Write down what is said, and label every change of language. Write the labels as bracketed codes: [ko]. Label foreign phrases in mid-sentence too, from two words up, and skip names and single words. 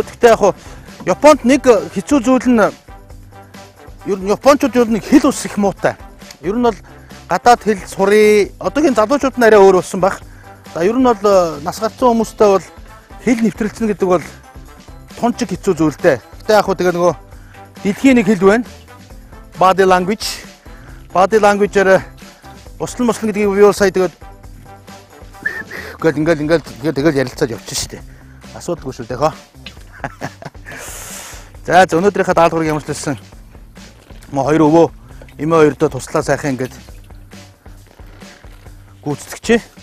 [mn] Гэхдээ яг Японд нэг хэцүү зүйл нь ер нь Япончууд ер нь хэл ус их муутай. Ер нь бол гадаад хэл сурыг одоогийн залуучууд нь арай өөр болсон баг. За ер нь бол нас гарсан хүмүүстэй бол хэл нэвтрэлцэн гэдэг бол тунчиг хэцүү зүйлтэй. Гэтэ яг тэгээ нөгөө дэлхийн нэг хэл байна. [en] Body language. Body language- [mn] ээр услан гэдгийг би бол сая тэгээд ингээд ярилцаад явчихсан шүү дээ. Асуудалгүй шүү дээ хоо. За өнөөдрийнхээ даалгаврыг ямар ч хэлсэн. Мо хоёр өвөө эмээ хоёрдоо туслаа сайхан ингээд гүйцэтгэжээ.